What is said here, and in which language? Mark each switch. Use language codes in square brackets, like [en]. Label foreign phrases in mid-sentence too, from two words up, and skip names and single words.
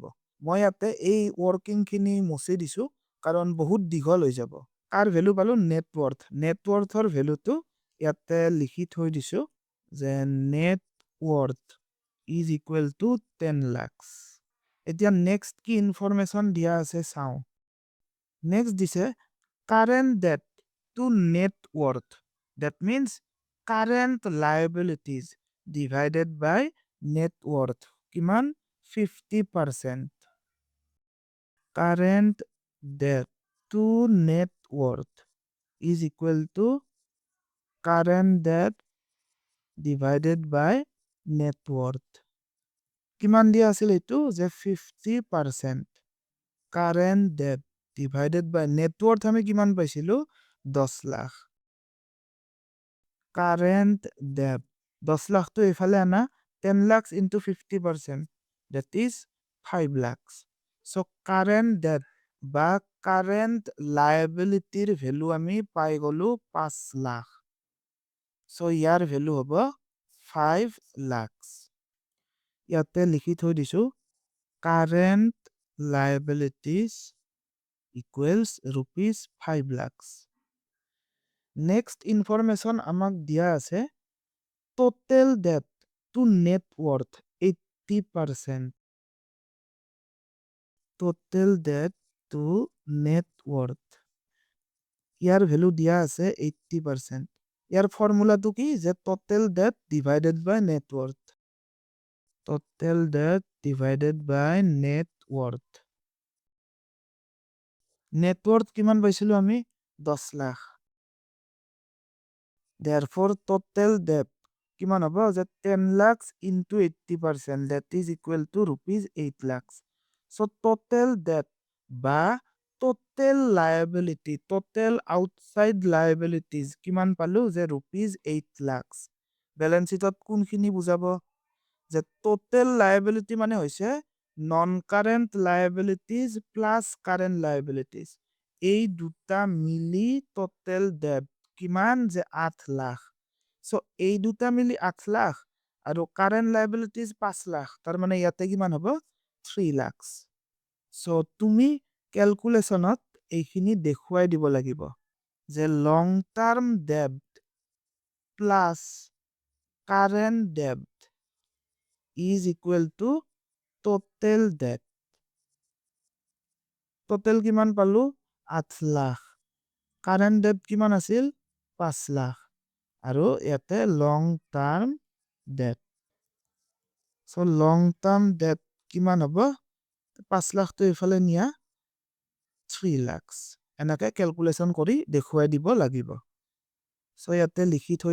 [as] মই ইয়াতে এই ওয়াৰ্কিং খিনি মুছি দিছো কাৰণ বহুত দীঘল হৈ যাব। কাৰ ভ্যালু পালো নেটৱৰ্থ। নেটৱৰ্থৰ ভ্যালুটো ইয়াতে লিখি থৈ দিছো যে [en] net worth is equal to 10 lakhs. [as] এতিয়া নেক্সট কি ইনফৰমেশ্যন দিয়া আছে চাওঁ। [en] নেক্সট দিছে current debt to net worth. That means current liabilities divided by net worth. [as] কিমান 50%. [en] Current debt to net worth is equal to current debt divided by net worth. [as] কিমান দিয়া আছিল এইটো যে 50% [en] current debt divided by net worth [as] আমি কিমান পাইছিলো 10 লাখ [en] current debt 10 [as] লাখটো এইফালে আনা [en] 10 lakhs into 50% that is 5 lakhs so current debt বা current liability value [as] আমি পাই গলো 5 লাখ [en] so ইয়াৰ value হ'ব 5 lakhs [as] ইয়াতে লিখি থৈ দিছো [en] current liabilities equals rupees 5 lakhs next information [as] আমাক দিয়া আছে [en] total debt to net worth 80% total debt to net worth ইয়াৰ value [as] দিয়া আছে [en] 80% [as] ইয়াৰ ফৰ্মুলাটো কি যে [en] total debt divided by net worth total debt divided by net worth net worth [as] কিমান পাইছিলো আমি 10 লাখ [en] therefore total debt [as] কিমান হ'ব যে [en] 10 lakhs into 80% that is equal to rupees 8 lakhs so total debt বা total liability total outside liabilities [as] কিমান পালো যে [en] rupees 8 lakhs balance sheet [as] কোনখিনি বুজাব যে [en] total liability মানে হৈছে non current liabilities plus current liabilities [as] এই দুটা মিলি [en] total debt কিমান [as] যে 8 লাখ so এই দুটা মিলি 8 লাখ আৰু [en] current liabilities [as] 5 লাখ তাৰ মানে ইয়াতে কিমান হ'ব 3 [en] lakhs so [as] তুমি ক্যালকুলেশনত এইখিনি দেখুৱাই দিব লাগিব যে [en] long term debt plus current debt is equal to total debt [as] total কিমান পালো 8 লাখ [en] current debt [as] কিমান আছিল 5 লাখ আৰু ইয়াতে [en] long term debt so long term debt [as] কিমান হ'ব 5 লাখ তো ইফালে নিয়া 3 lakhs এনেকে ক্যালকুলেশন কৰি দেখুৱাই দিব লাগিব so ইয়াতে লিখি থৈ